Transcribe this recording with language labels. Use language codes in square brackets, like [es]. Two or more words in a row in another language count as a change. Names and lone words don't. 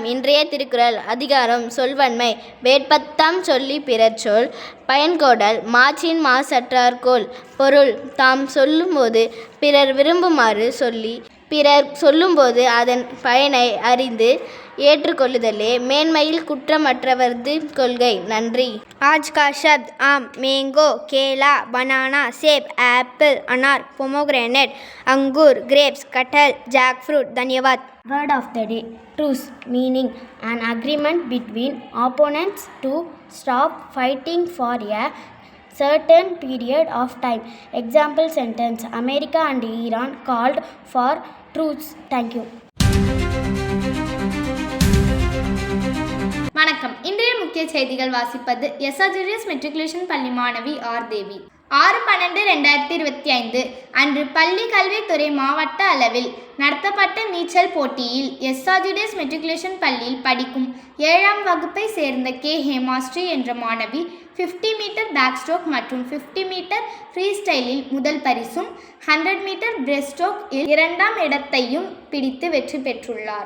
[ta] இன்றைய திருக்குறள் அதிகாரம் சொல்வன்மை. வேட்பத்தாம் சொல்லி பிறர் சொல் பயன்கோடல் மாற்றின் மாசற்றார்கோல். பொருள்: தாம் சொல்லும்போது பிறர் விரும்புமாறு சொல்லி பிறர் சொல்லும்போது அதன் பயனை அறிந்து ஏற்றுக்கொள்ளுதலே மேன்மையில் குற்றமற்றவரது கொள்கை. நன்றி. [hi] आज का शब्द आम, मैंगो, केला, बनाना, सेब, एप्पल, अनार, पोमोग्रेनेट, अंगूर, ग्रेप्स, कटहल, जैकफ्रूट. धन्यवाद. [en] Word of the day: truce, meaning an agreement between opponents to stop fighting for a certain period of time. Example sentence: America and Iran called for truce. Thank you. [ta] வணக்கம். இன்றைய முக்கிய செய்திகள் வாசிப்பது SRGDS மெட்ரிகுலேஷன் பள்ளி மாணவி ஆர் தேவி. 6/12/2025 அன்று பள்ளி கல்வித்துறை மாவட்ட அளவில் நடத்தப்பட்ட நீச்சல் போட்டியில் SRGDS மெட்ரிகுலேஷன் பள்ளியில் படிக்கும் 7ஆம் வகுப்பை சேர்ந்த கே ஹேமாஸ்ரீ என்ற மாணவி 50 மீட்டர் [en] back stroke [ta] மற்றும் 50 மீட்டர் [en] free style [ta] முதல் பரிசும் 100 மீட்டர் [en] breast stroke [ta] 2ஆம் இடத்தையும் பிடித்து வெற்றி பெற்றுள்ளார்.